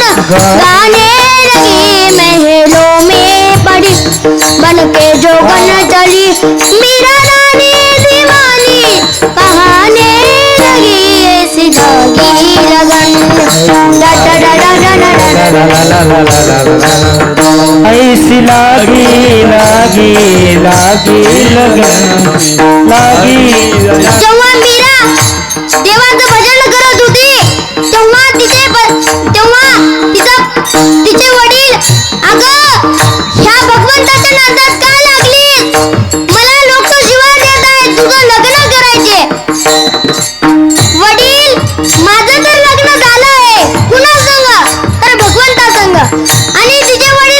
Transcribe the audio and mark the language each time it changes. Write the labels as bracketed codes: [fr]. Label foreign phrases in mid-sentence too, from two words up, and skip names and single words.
[hi] गाने लगी महलों में पड़ी बन के जोगन चली मीरा रानी दीवानी कहाने लगी ऐसी लगी लगन ला ला ला ला ला ला ला। ऐसी लागी लागी लागी लगन लागी। [mr] जेव्हा मीरा देवाचं भजन करत होती तेव्हा तिचे वडील अगं ह्या भगवंताच्या नादात का लागलीस मला लोक शिवाय देत आहेत तुझं लग्न करायचे वडील माझं तर लग्न झालंय कुणा संग तर भगवंता संग आणि तिचे वडील